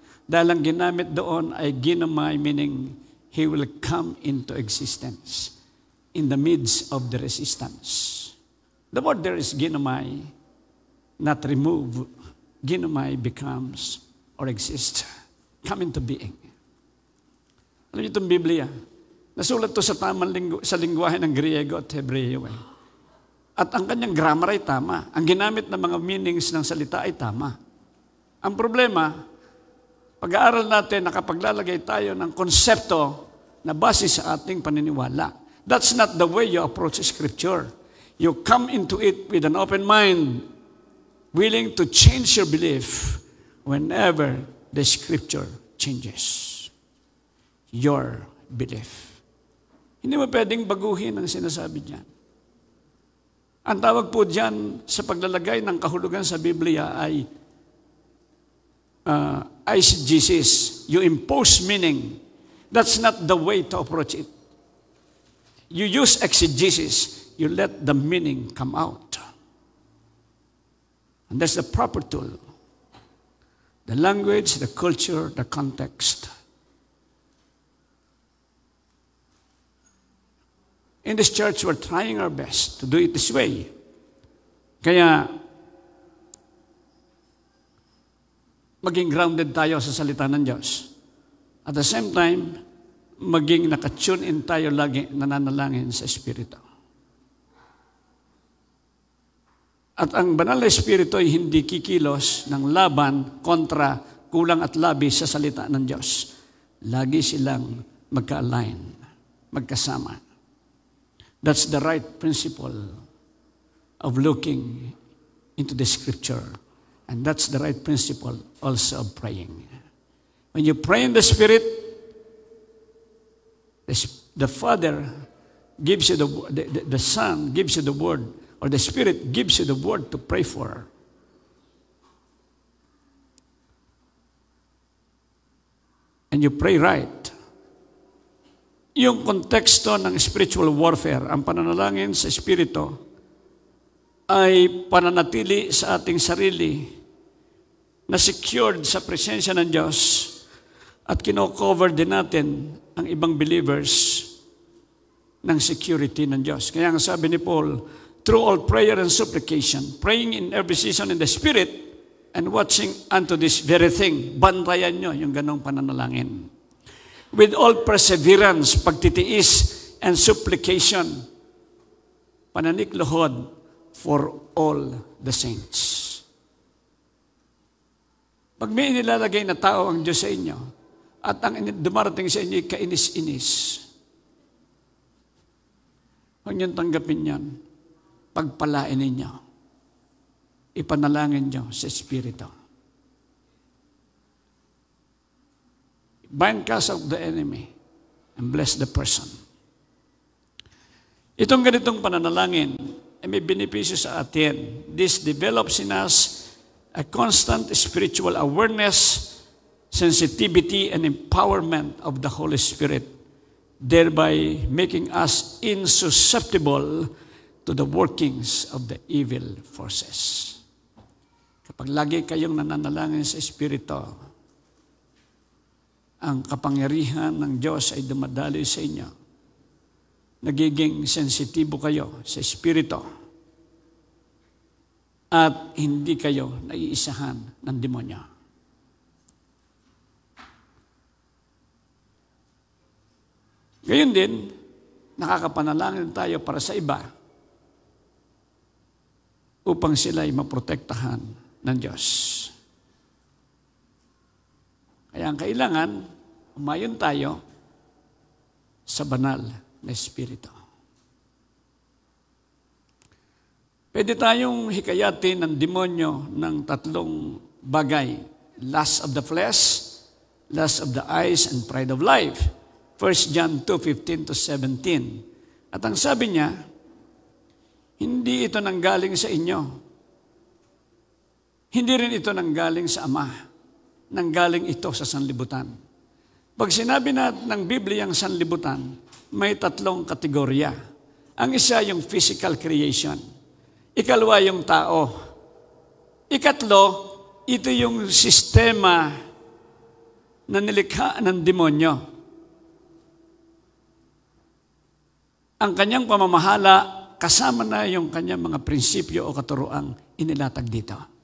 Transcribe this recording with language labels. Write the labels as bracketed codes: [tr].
[tl] Dahil ang ginamit doon ay [en] ginomai, meaning He will come into existence in the midst of the resistance. The word there is ginomai, not remove. Ginomai becomes or exists. Come into being. [tl] Alam niyo itong Biblia? Nasulat to sa tamang sa lingwahe ng Griego at Hebreo. At ang kanyang grammar ay tama. Ang ginamit ng mga meanings ng salita ay tama. Ang problema, pag-aaral natin, nakapaglalagay tayo ng konsepto na base sa ating paniniwala. [en] That's not the way you approach Scripture. You come into it with an open mind, willing to change your belief whenever the Scripture changes your belief. [tl] Hindi mo pwedeng baguhin ang sinasabi niyan. Ang tawag po diyan sa paglalagay ng kahulugan sa Biblia ay eisegesis. [en] You impose meaning. That's not the way to approach it. You use exegesis. You let the meaning come out. And that's the proper tool. The language, the culture, the context. In this church, we're trying our best to do it this way. [tl] Kaya, maging grounded tayo sa salita ng Diyos. [en] At the same time, [tl] maging nakatune in tayo lagi nananalangin sa Espiritu. At ang banal na Espiritu ay hindi kikilos ng laban kontra kulang at labis sa salita ng Diyos. Lagi silang magka-align, magkasama. [en] That's the right principle of looking into the Scripture. And that's the right principle also of praying. When you pray in the Spirit, the Father gives you the Son gives you the word, or the Spirit gives you the word to pray for. And you pray right. [tl] Yung konteksto ng spiritual warfare, ang pananalangin sa Espiritu, ay pananatili sa ating sarili na secured sa presensya ng Diyos at kino-cover din natin ang ibang believers ng security ng Diyos. Kaya ang sabi ni [en] Paul, through all prayer and supplication, praying in every season in the Spirit and watching unto this very thing. [tl] Bantayan nyo yung ganong pananalangin. [en] With all perseverance, [tl] pagtitiis, [en] and supplication, [tl] pananikluhod [en] for all the saints. [tl] Pag may inilalagay na tao ang Diyos sa inyo, at ang dumarating sa inyo ay kainis-inis, huwag niyong tanggapin yan. Pagpalain ninyo. Ipanalangin niyo sa Espiritu. [en] Bind cast of the enemy and bless the person. [tl] Itong ganitong pananalangin ay may benepisyo sa atin. [en] This develops in us a constant spiritual awareness, sensitivity, and empowerment of the Holy Spirit, thereby making us insusceptible to the workings of the evil forces. [tl] Kapag lagi kayong nananalangin sa Espiritu, ang kapangyarihan ng Diyos ay dumadaloy sa inyo. Nagiging sensitibo kayo sa Espiritu at hindi kayo naiisahan ng demonyo. Gayon din, nakakapanalangin tayo para sa iba upang sila ay maprotektahan ng Diyos. Kaya ang kailangan, umayon tayo sa banal na Espiritu. Pwede tayong hikayatin ng demonyo ng tatlong bagay. [en] Lust of the flesh, lust of the eyes, and pride of life. 1 John 2:15-17. [tl] At ang sabi niya, hindi ito nanggaling sa inyo. Hindi rin ito nanggaling sa Ama. Nanggaling ito sa sanlibutan. Pag sinabi natin ng Biblia ang sanlibutan, may tatlong kategorya. Ang isa yung physical creation. Ikalawa yung tao. Ikatlo, ito yung sistema na nilikha ng demonyo. Ang kanyang pamamahala, kasama na yung kanyang mga prinsipyo o katuroang inilatag dito.